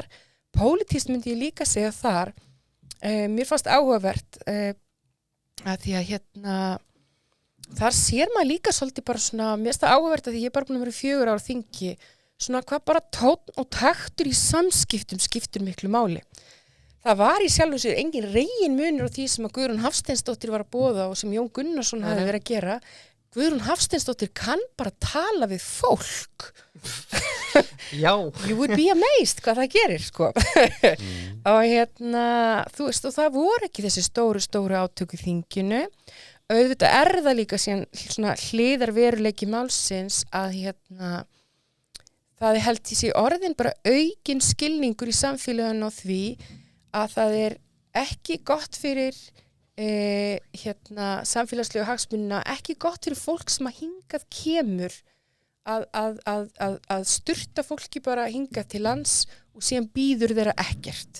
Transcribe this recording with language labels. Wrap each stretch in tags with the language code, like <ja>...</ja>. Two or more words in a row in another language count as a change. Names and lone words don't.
<is>Pólitískt myndi ég líka segja þar. Mér fannst áhugavert að því að þar sér maður líka svolítið bara svona, mér finnst það áhugavert að því ég er bara búin að vera 4 ára á þingi, svona hvað bara tónn og taktur í samskiptum skiptir miklu máli. Það var í sjálfu sér engin regin munur á því sem að Guðrún Hafsteinsdóttir var að boða og sem Jón Gunnarsson hafði verið að gera. Guðrún Hafsteinsdóttir kann bara tala við fólk. Já.</is> <en>You would be amazed</en> <is>hvað það gerir, sko. Og og það voru ekki þessi stóru átöku í þinginu. Auðvitað það líka síðan svona hliðarveruleiki málsins að það held í sig orðin bara aukinn skilningur í samfélaginu á því að það er ekki gott fyrir samfélagslegu hagsmunina, ekki gott fyrir fólk sem að hingað kemur að sturta fólki bara hingað til lands og síðan býður þeirra ekkert.</is>